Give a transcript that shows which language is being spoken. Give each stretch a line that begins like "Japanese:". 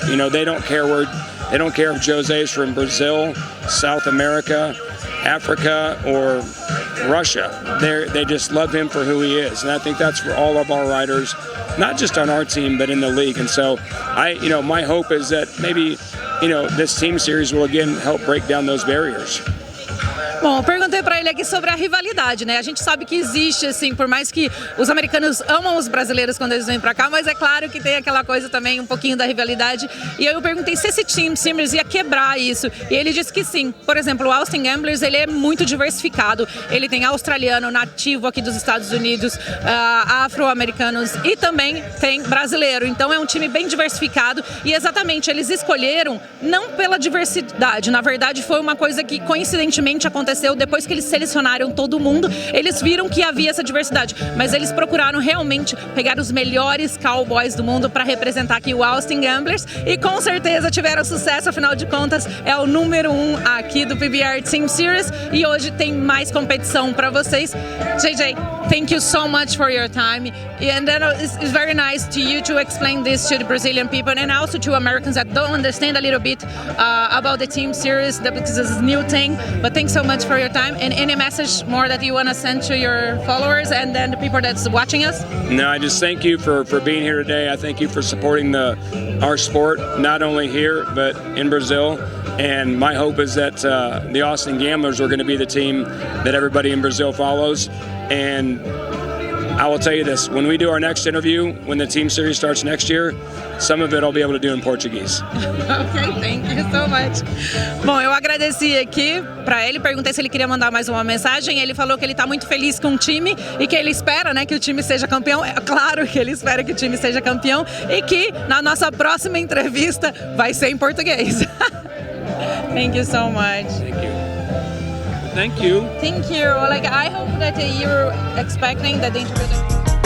English: They don't care if Jose's from Brazil, South America, Africa, or Russia. They just love him for who he is, and I think that's for all of our riders, not just on our team but in the league. And so my hope is that maybe this Team Series will again help break down those barriers.
Portuguese: Bom, eu perguntei para ele aqui sobre a rivalidade, né? A gente sabe que existe, assim, por mais que os americanos amam os brasileiros quando eles vêm para cá, mas é claro que tem aquela coisa também, um pouquinho da rivalidade. E eu perguntei se esse Team Series ia quebrar isso. E ele disse que sim. Por exemplo, o Austin Gamblers, ele é muito diversificado. Ele tem australiano, nativo aqui dos Estados Unidos, afro-americanos e também tem brasileiro. Então é um time bem diversificado e exatamente eles escolheram não pela diversidade. Na verdade, foi uma coisa que coincidentemente aconteceu depois que eles selecionaram todo mundo. Eles viram que havia essa diversidade, mas eles procuraram realmente pegar os melhores cowboys do mundo para representar aqui o Austin Gamblers e com certeza tiveram sucesso, afinal de contas é o número 1 aqui do PBR Team Series e hoje tem mais competição para vocês. JJ,
English: thank you so much for your time. And then it's very nice to you to explain this to the Brazilian people and also to Americans that don't understand a little bit about the team series because it's a new thing. But thanks so much for your time. And any message more that you want to send to your followers and then the people that's watching us? No, I just thank you for being here today. I thank you for supporting our sport, not only here, but in Brazil. And my hope is that the Austin Gamblers are going to be the team that everybody in Brazil follows. And I will tell you this, when we do our next interview, when the team series starts next year, some of it I'll be able to do in Português. Ok, thank you so much.
Portuguese: Bom, eu agradeci aqui para ele, perguntei se ele queria mandar mais uma mensagem. Ele falou que ele está muito feliz com o time e que ele espera, né, que o time seja campeão. É claro que ele espera que o time seja campeão e que na nossa próxima entrevista vai ser em português.
English: Thank you so much. Thank you. Thank you. Thank you. Like I hope that you're expecting that the interview.